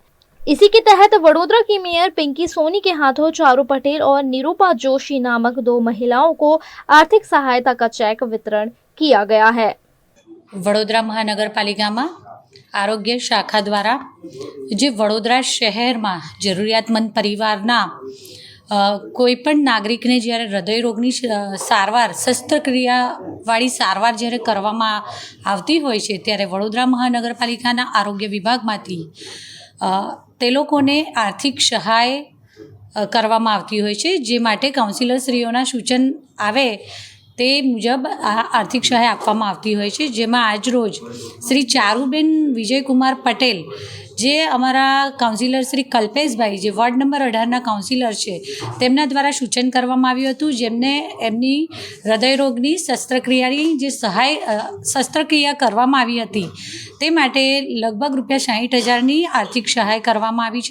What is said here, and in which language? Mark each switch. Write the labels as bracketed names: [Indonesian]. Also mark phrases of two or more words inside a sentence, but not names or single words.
[Hindi] इसी के तहत वडोदरा की मेयर पिंकी सोनी के हाथों चारू पटेल और निरूपा जोशी नामक 2 महिलाओं को आर्थिक सहायता का चेक वितरण किया गया है। वडोदरा महानगरपालिका में आरोग्य शाखा द्वारा [Gujarati] જે વડોદરા શહેર મેં જરૂરિયાતમંદ પરિવારના કોઈપણ નાગરિકને જ્યારે હૃદય રોગની સારવાર શસ્ત્રક્રિયાવાળી સારવાર જ્યારે કરવામાં આવતી હોય છે ત્યારે વડોદરા મહાનગરપાલિકાના આરોગ્ય વિભાગમાંથી તે લોકોને આર્થિક સહાય કરવામાં આવતી હોય છે, જે માટે કાઉન્સિલરશ્રીઓના સૂચન આવે તે મુજબ આ આર્થિક સહાય આપવામાં આવતી હોય છે, જેમાં આજરોજ શ્રી ચારુબેન વિજયકુમાર પટેલ, જે અમારા કાઉન્સિલર શ્રી કલ્પેશભાઈ, જે વોર્ડ નંબર 18ના કાઉન્સિલર છે, તેમના દ્વારા સૂચન કરવામાં આવ્યું હતું, જેમને એમની હૃદયરોગની શસ્ત્રક્રિયાની જે શસ્ત્રક્રિયા કરવામાં આવી હતી તે માટે લગભગ ₹60,000ની આર્થિક સહાય કરવામાં આવી છે.